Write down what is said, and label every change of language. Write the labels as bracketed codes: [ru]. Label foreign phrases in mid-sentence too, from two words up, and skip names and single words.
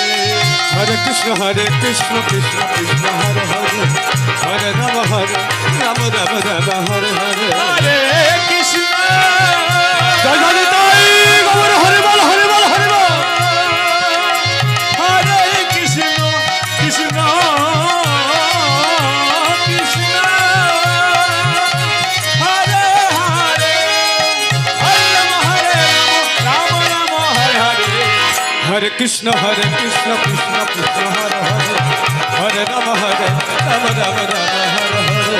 [sa] হরে কৃষ্ণ কৃষ্ণ কৃষ্ণ হরে হরে হরে রাম রাম হরে হরে হরে কৃষ্ণ [bn] জয় জয় নিতাই গৌর হরি বল হরি বল হরি বল [sa] হরে কৃষ্ণ কৃষ্ণ কৃষ্ণ হরে হরে হরে রাম রাম হরে হরে হরে কৃষ্ণ কৃষ্ণ কৃষ্ণ হরে হরে হরে রাম রাম হরে হরে